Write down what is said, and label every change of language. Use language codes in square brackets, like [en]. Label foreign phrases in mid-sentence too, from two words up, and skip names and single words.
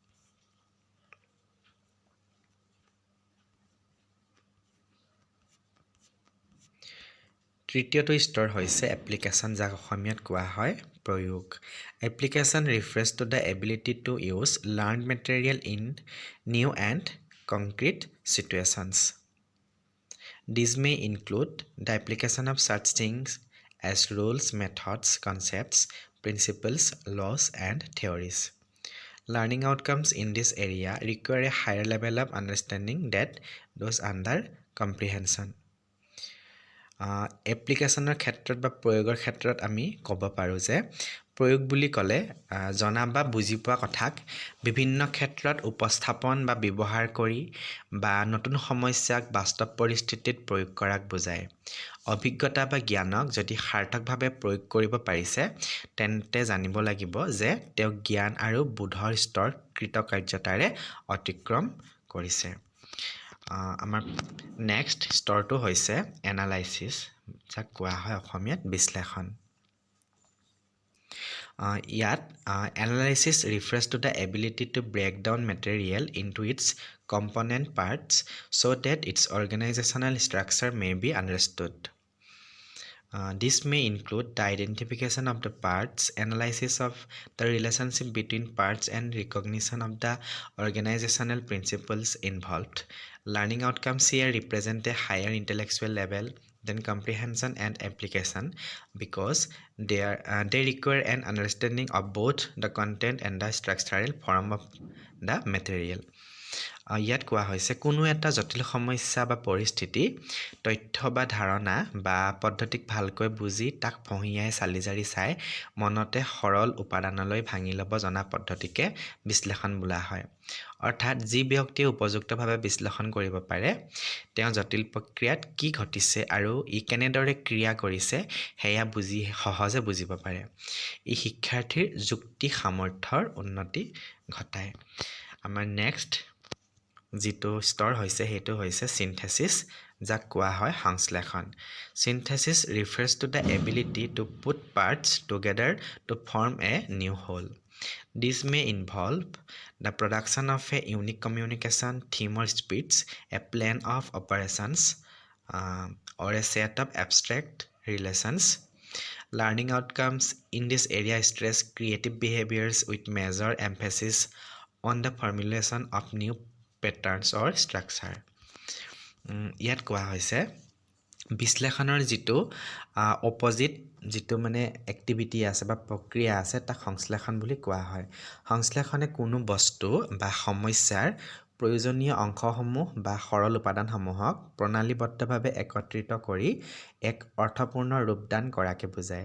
[as] তৃতীয়টো স্তৰ হৈছে এপ্লিকেশ্যন যাক অসমীয়াত কোৱা হয় প্ৰয়োগ। [en] Application refers to the ability to use learn material in new and concrete situations. These may include the application of such things as rules, methods, concepts, principles, laws, and theories. Learning outcomes in this area require a higher level of understanding than those under comprehension. [as] এপ্লিকেশ্যনৰ ক্ষেত্ৰত বা প্ৰয়োগৰ ক্ষেত্ৰত আমি ক'ব পাৰোঁ যে প্ৰয়োগ বুলি ক'লে জনা বা বুজি পোৱা কথাক বিভিন্ন ক্ষেত্ৰত উপস্থাপন বা ব্যৱহাৰ কৰি বা নতুন সমস্যাক বাস্তৱ পৰিস্থিতিত প্ৰয়োগ কৰাক বুজায়। অভিজ্ঞতা বা জ্ঞানক যদি সাৰ্থকভাৱে প্ৰয়োগ কৰিব পাৰিছে তেন্তে জানিব লাগিব যে তেওঁ জ্ঞান আৰু বোধৰ স্তৰ কৃতকাৰ্যতাৰে অতিক্ৰম কৰিছে। আমাৰ নেক্সট স্তৰটো হৈছে এনালাইচিছ, যাক কোৱা হয় অসমীয়াত বিশ্লেষণ। [en] ইয়াত analysis refers to the ability to break down material into its component parts so that its organizational structure may be understood. This may include the identification of the parts, analysis of the relationship between parts, and recognition of the organizational principles involved. Learning outcomes here represent a higher intellectual level than comprehension and application because they require an understanding of both the content and the structural form of the material. [as] ইয়াত কোৱা হৈছে কোনো এটা জটিল সমস্যা বা পৰিস্থিতি তথ্য বা ধাৰণা বা পদ্ধতিক ভালকৈ বুজি তাক ফঁহিয়াই চালি জাৰি চাই মনতে সৰল উপাদানলৈ ভাঙি ল'ব জনা পদ্ধতিকে বিশ্লেষণ বোলা হয়। অৰ্থাৎ যি ব্যক্তিয়ে উপযুক্তভাৱে বিশ্লেষণ কৰিব পাৰে তেওঁ জটিল প্ৰক্ৰিয়াত কি ঘটিছে আৰু ই কেনেদৰে ক্ৰিয়া কৰিছে সেয়া সহজে বুজিব পাৰে। ই শিক্ষাৰ্থীৰ যুক্তি সামৰ্থ্যৰ উন্নতি ঘটায়। আমাৰ নেক্সট যিটো স্তৰ হৈছে সেইটো হৈছে চিন্থেচিছ, যাক কোৱা হয় সংশ্লেষণ। [en] চিন্থেচিছ refers to the ability to put parts together to form a new whole. This may involve the production of a unique communication theme or speech, a plan of operations, or a set of abstract relations. Learning outcomes in this area stress creative behaviors with major emphasis on the formulation of new patterns or structure. [as] ইয়াত কোৱা হৈছে বিশ্লেষণৰ যিটো অপজিট যিটো মানে এক্টিভিটি আছে বা প্ৰক্ৰিয়া আছে তাক সংশ্লেষণ বুলি কোৱা হয়। সংশ্লেষণে কোনো বস্তু বা সমস্যাৰ প্ৰয়োজনীয় অংশসমূহ বা সৰল উপাদানসমূহক প্ৰণালীবদ্ধভাৱে একত্ৰিত কৰি এক অৰ্থপূৰ্ণ ৰূপদান কৰাকে বুজায়।